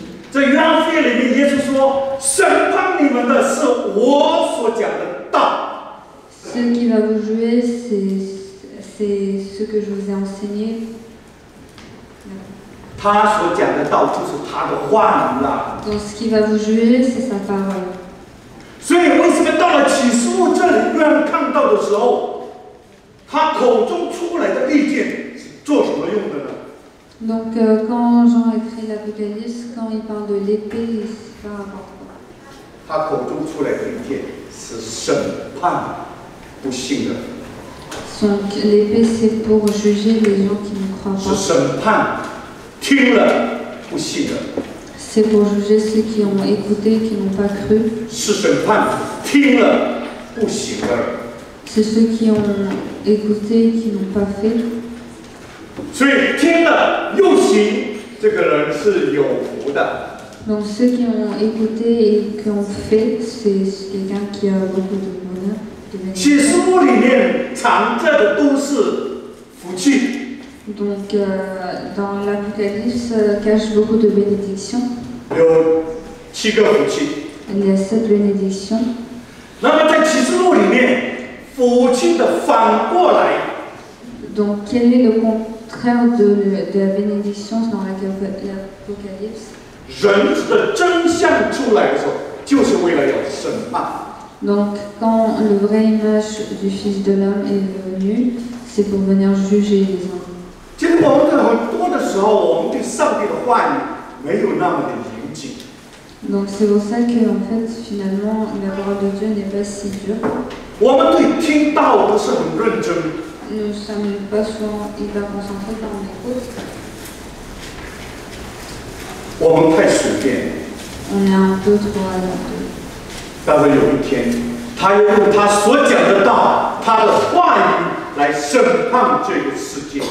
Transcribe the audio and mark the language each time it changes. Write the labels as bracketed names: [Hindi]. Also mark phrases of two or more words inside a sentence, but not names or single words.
[Chinese] 在约翰福音里面，耶稣说：“审判你们的是我所讲的道。” [French] Ce qui va vous juger, c'est ce que je vous ai enseigné. [Chinese] 他所讲的道就是他的话语啦。 [French] Donc ce qui va vous juger, c'est sa parole. [Chinese] 所以为什么到了启示录这里，约翰看到的时候，他口中出来的利剑是做什么用的呢？ [French] Donc quand Jean écrit l'Apocalypse, quand il parle de l'épée, c'est par rapport à quoi? [Chinese] 他口中出来的利剑是审判不信的人， [French] Donc l'épée, c'est pour juger les gens qui ne croient [Chinese] 是 [French] pas. [Chinese] 审判听了不信的人， [French] C'est pour juger ceux qui ont écouté, qui n'ont pas cru. [Chinese] 是审判听了不行的人。 [French] C'est ceux qui ont écouté, qui n'ont pas fait. [Chinese] 所以听了又行，这个人是有福的。 [French] Donc ceux qui ont écouté et qui ont fait, c'est quelqu'un qui a beaucoup de bonheur, de [Chinese] 启 [French] bénédiction. [Chinese] 示录里面藏着的都是福气。 [French] Donc dans l'Apocalypse cache beaucoup de bénédictions. [Chinese] 有7个福气。 [French] Il y a 7 bénédictions. [Chinese] 那么在启示录里面，福气的反过来， [French] Donc quel est le contraire de la bénédiction dans l'Apocalypse? [Chinese] 人的真相出来的时候，就是为了要审判。 [French] Donc, quand le vrai image du Fils de l'homme est venu, c'est pour venir juger les hommes. [Chinese] 其实我们在很多的时候，我们对上帝的话语没有那么的严谨。 [French] Donc, c'est pour ça que, en fait, finalement, la parole de Dieu n'est pas si dure. [Chinese] 我们对听道不是很认真， [French] Nous ne sommes pas souvent hyper concentrés quand on écoute. [Chinese] 我们太随便。 [French] On est un peu trop hasardeux. [Chinese] 但是有一天，他要用他所讲的道，他的话语来审判这个世界。